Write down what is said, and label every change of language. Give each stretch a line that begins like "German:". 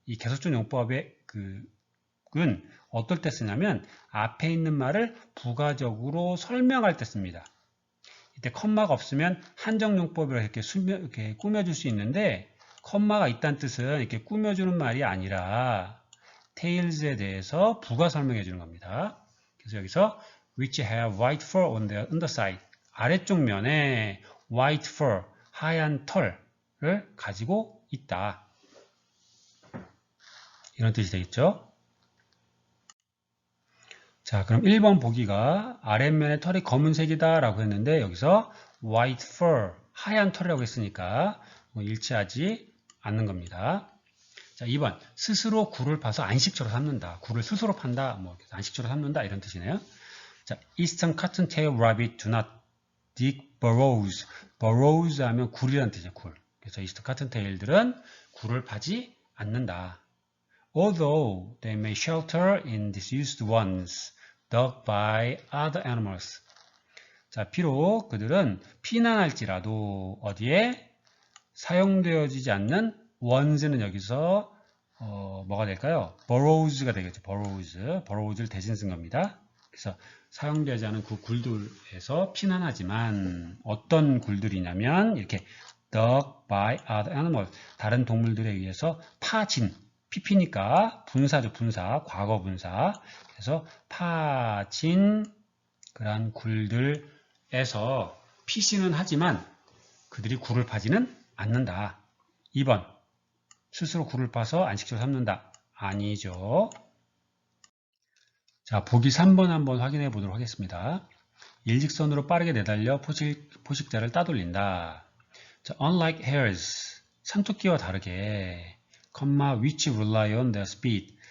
Korean: 이 계속적 용법의 은 어떨 때 쓰냐면 앞에 있는 말을 부가적으로 설명할 때 씁니다. 이때 컴마가 없으면 한정용법이라 이렇게 꾸며줄 수 있는데 컴마가 있다는 뜻은 이렇게 꾸며주는 말이 아니라 tails에 대해서 부가 설명해 주는 겁니다. 그래서 여기서
English: which have white fur on their underside
Korean: 아래쪽 면에 white fur 하얀 털을 가지고 있다. 이런 뜻이 되겠죠. 자, 그럼 1번 보기가 아랫면에 털이 검은색이다 라고 했는데 여기서 white fur, 하얀 털이라고 했으니까 일치하지 않는 겁니다. 자, 2번 스스로 굴을 파서 안식처로 삼는다. 굴을 스스로 판다. 안식처로 삼는다. 이런 뜻이네요. 자,
English: Eastern cottontail rabbit do not dig burrows.
Korean: burrows 하면 굴이라는 뜻이에요. 굴. 그래서 Eastern cottontail들은 굴을 파지 않는다.
English: Although they may shelter in disused ones dug by other animals.
Korean: 자, 비록 그들은 피난할지라도 어디에 사용되어지지 않는 ones는 여기서 뭐가 될까요? burrows가 되겠죠. burrows를 대신 쓴 겁니다. 그래서 사용되지 않은 그 굴들에서 피난하지만 어떤 굴들이냐면 이렇게
English: dug by other animals.
Korean: 다른 동물들에 의해서 파진. PP니까 분사죠, 분사. 과거 분사. 그래서 파진 그러한 굴들에서 피시는 하지만 그들이 굴을 파지는 않는다. 2번. 스스로 굴을 파서 안식처로 삼는다. 아니죠. 자, 보기 3번 한번 확인해 보도록 하겠습니다. 일직선으로 빠르게 내달려 포식자를 따돌린다.
English: 자, unlike hares,
Korean: 산토끼와 다르게,
English: which rely on their speed.